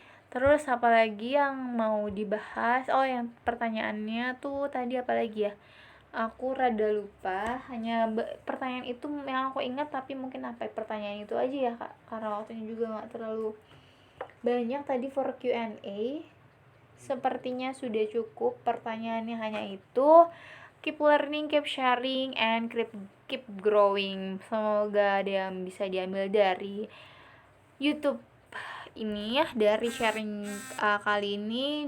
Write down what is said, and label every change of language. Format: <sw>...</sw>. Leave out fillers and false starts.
<id>Terus apalagi yang mau dibahas? Oh, yang pertanyaannya tuh tadi apalagi ya, aku rada lupa. Hanya pertanyaan itu yang aku ingat, tapi mungkin pertanyaan itu aja ya kak, karena waktunya juga gak terlalu banyak. Tadi for Q&A sepertinya sudah cukup, pertanyaannya hanya itu.</id> <en>Keep learning, keep sharing, and keep growing.</en> <id>Semoga ada yang bisa diambil dari YouTube ini ya, dari sharing kali ini.</id>